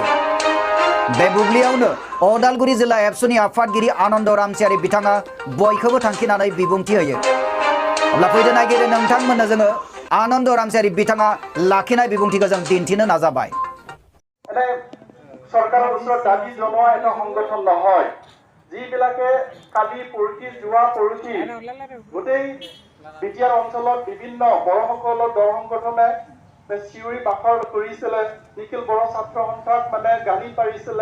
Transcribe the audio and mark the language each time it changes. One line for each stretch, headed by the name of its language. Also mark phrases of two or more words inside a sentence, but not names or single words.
Bodo: बे बुब्लियावनो अदालगुरि जिल्ला एबसुनि आफादगिरि आनन्द रामसियारि बिथाङा बयखौबो थांखिनानै बिबुंथि होयो। अब्ला फैदो नायगिरि नोंथांमोननो जोङो आनन्द रामसियारि बिथाङा लाखिनाय बिबुंथिखौ जों दिन्थिनो नाजाबाय।
Assamese: सरकाৰৰ ওচৰত দাবী জনোৱা এটা সংগঠন নহয় যিবিলাকে কালি পৰহি যোৱা পৰহি গোটেই বিটিআৰ অঞ্চলত বিভিন্ন বড়সকলৰ দল সংগঠনে চিউৰি বাখৰ কৰিছিলে, নিখিল বড়ো ছাত্ৰ সন্থাক গালি পাৰিছিলে।